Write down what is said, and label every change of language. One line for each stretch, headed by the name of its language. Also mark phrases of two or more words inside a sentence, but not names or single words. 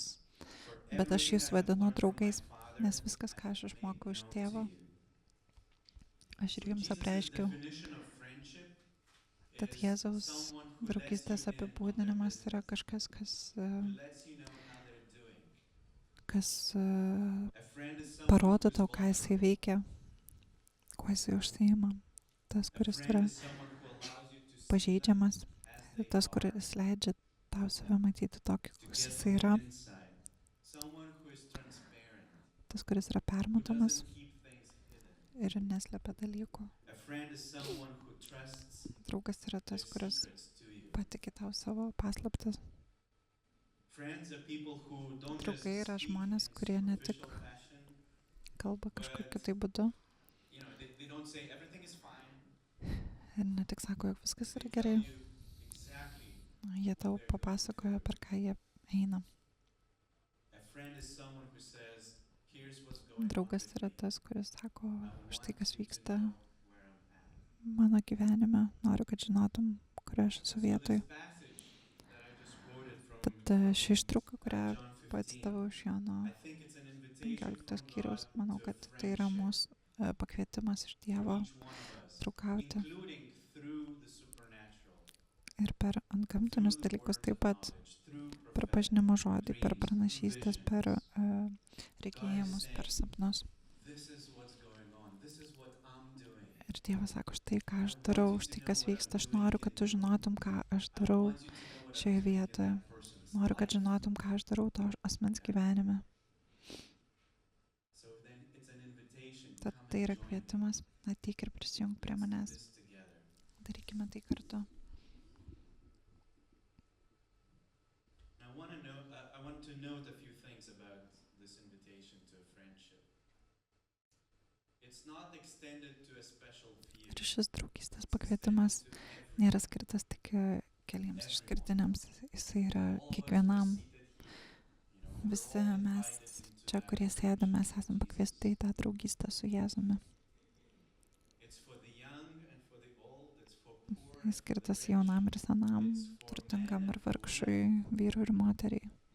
Lithuanian: Bet aš jūs vadinu draugais, nes viskas, ką aš išmokau iš tėvo, aš ir jums apreiškiau. Tad Jėzaus draugystės apibūdinimas yra kažkas, kas
English: A friend is someone
Lithuanian: parodo
English: who's
Lithuanian: tau, ką jisai
English: vulnerable.
Lithuanian: veikia, kuo jisai užsiima. Tas,
English: A
Lithuanian: kuris
English: friend
Lithuanian: yra
English: is someone who allows you to see them
Lithuanian: pažeidžiamas,
English: as
Lithuanian: ir
English: they
Lithuanian: tas,
English: are,
Lithuanian: kuris leidžia tau save matyti tokį,
English: to
Lithuanian: koks
English: get
Lithuanian: jisai
English: more
Lithuanian: yra.
English: insight. Someone who is transparent,
Lithuanian: Tas, kuris yra
English: who
Lithuanian: permatomas
English: doesn't keep things hidden.
Lithuanian: ir neslepia dalykų.
English: A friend is someone who trusts
Lithuanian: Draugas yra
English: their
Lithuanian: tas, kuris
English: secrets to you.
Lithuanian: patiki tau savo paslaptis.
English: Friends are people who don't just
Lithuanian: Draugai yra
English: speak
Lithuanian: žmonės,
English: in
Lithuanian: kurie ne tik
English: superficial fashion.
Lithuanian: kalba kažkokiu tai būdu
English: You know, they don't say everything is fine.
Lithuanian: ir ne tik sako, jog viskas
English: They
Lithuanian: yra
English: tell
Lithuanian: gerai.
English: you exactly.
Lithuanian: Jie tau papasakoja, per ką jie eina.
English: A friend is someone who says, here's what's going on
Lithuanian: Draugas
English: with
Lithuanian: yra
English: me.
Lithuanian: tas, kuris sako,
English: I
Lithuanian: štai
English: want
Lithuanian: kas
English: you to
Lithuanian: vyksta
English: know where I'm at.
Lithuanian: mano gyvenime. Noriu, kad žinotum, kur aš esu
English: So
Lithuanian: vietoj.
English: this passage that I just quoted from
Lithuanian: Tad ši ištrauka, kurią
English: John 15,
Lithuanian: pacitavau iš Jono
English: I think it's an invitation
Lithuanian: 15
English: from
Lithuanian: skyriaus,
English: God
Lithuanian: manau,
English: to
Lithuanian: kad tai yra
English: friendship
Lithuanian: mūsų pakvietimas iš
English: for
Lithuanian: Dievo
English: each one of us,
Lithuanian: draugauti
English: including through the supernatural,
Lithuanian: ir per antgamtinius
English: through the
Lithuanian: dalykus
English: words
Lithuanian: taip
English: of
Lithuanian: pat,
English: knowledge, through
Lithuanian: per
English: prophetic
Lithuanian: pažinimo žodį, per
English: dreams,
Lithuanian: pranašystės,
English: through
Lithuanian: per
English: visions.
Lithuanian: regėjimus, per sapnus.
English: This is what's going on. This is what I'm doing.
Lithuanian: Ir Dievas sako, štai ką aš darau, štai kas vyksta, aš noriu, kad tu žinotum, ką aš darau
English: I want you to know what
Lithuanian: šioje
English: I'm doing in
Lithuanian: vietoje.
English: that person's
Lithuanian: Noriu, kad
English: life.
Lithuanian: žinotum, ką aš darau to asmens gyvenime.
English: So then it's an invitation.
Lithuanian: Tad
English: Come
Lithuanian: tai
English: and
Lithuanian: yra
English: join me.
Lithuanian: kvietimas, ateik ir prisijung prie
English: Let's do
Lithuanian: manęs.
English: this together.
Lithuanian: Darykime tai kartu.
English: I want to note a few things about this invitation to a friendship. It's not extended to a special few.
Lithuanian: Ir šis draugystės
English: It's
Lithuanian: pakvietimas
English: extended to everyone.
Lithuanian: nėra skirtas tik keliems išskirtiniams. Jisai yra kiekvienam. Visi mes čia, kurie sėdame, mes esame pakviesti į tą draugystę su Jėzumi. Jis skirtas jaunam ir senam, turtingam ir vargšui, vyrui ir moteriai.